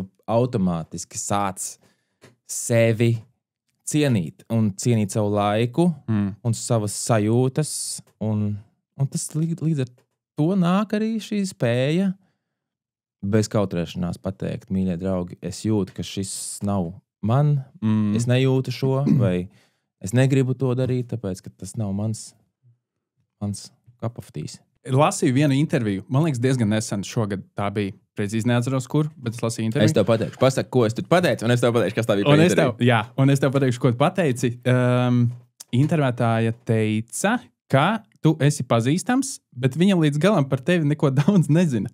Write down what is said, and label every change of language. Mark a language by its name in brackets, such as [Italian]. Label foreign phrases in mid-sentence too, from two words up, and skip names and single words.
[Latvian] automātiski sāc sevi cienīt savu laiku un savas sajūtas, un tas līdz ar to nāk arī šī spēja bez kautrēšanās pateikt, mīļie draugi, es jūtu, ka šis nav man, es nejūtu šo, vai es negribu to darīt, tāpēc, ka tas nav mans [English] cup of tea. [Latvian] lasīju vienu interviju. Man liekas, diezgan nesen šogad tā bija. Precīzi neatceros, kur, bet es lasīju interviju. Es tev pateikšu, pasaki, ko es tur pateicu, un es tev pateikšu, kas tā bija par interviju. Un es tev pateikšu, ko tu pateici. Intervētāja teica, ka tu esi pazīstams, bet viņa līdz galam par tevi neko daudz nezina.